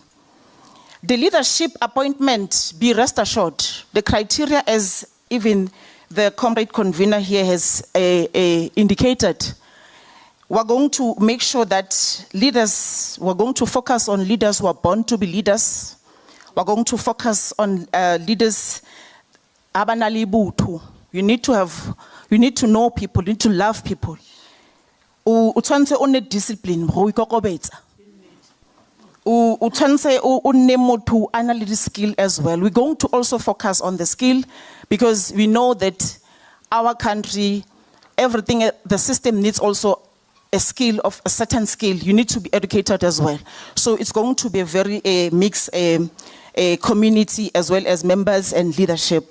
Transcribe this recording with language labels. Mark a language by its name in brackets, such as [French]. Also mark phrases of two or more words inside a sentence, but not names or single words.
[English] The leadership appointment, be rest assured, the criteria, as even the comrade convener here has indicated, we're going to make sure that leaders, we're going to focus on leaders who are born to be leaders. We're going to focus on leaders. You need to know people, you need to love people. [Tswana] Utshwanetse o nne discipline, go ikokobetsa. Utshwanetse o nne motho a na le [English] skill as well. We're going to also focus on the skill, because we know that our country, everything, the system needs also a skill, of a certain skill. You need to be educated as well. So it's going to be a very mixed community, as well as members and leadership.